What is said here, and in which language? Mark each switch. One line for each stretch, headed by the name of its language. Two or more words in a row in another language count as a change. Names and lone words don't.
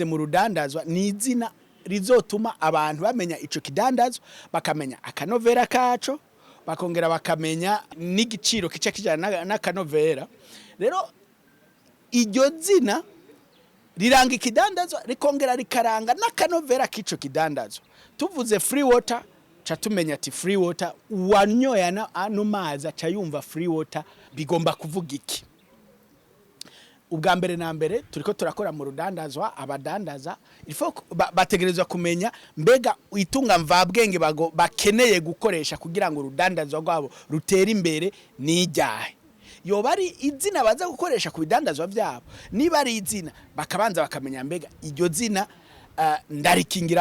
Rundi: mu rudandazwa ni izina rizotuma abantu bamenya ico kidandazwa bakamenya akanovera kaco bakongera bakamenya n'igiciro kica kijana n'akanovera rero iryo zina riranga ikidandazwa rikongera rikaranga n'akanovera k'ico kidandazwa tuvuze
English: free water
Rundi: cha tumenya ati
English: free water
Rundi: wanyoya ano mazi aca yumva
English: free water
Rundi: bigomba kuvuga iki ubwa mbere na mbere turiko turakora mu rudandazwa abadandaza bategerezwa kumenya mbega itunga mvabwenge bakeneye gukoresha kugira ngo urudandazwa rwabo rutera imbere nijyahe yoba ari izina baza gukoresha ku bidandazwa byabo niba ari izina bakabanza bakamenya mbega iryo zina ndarikingira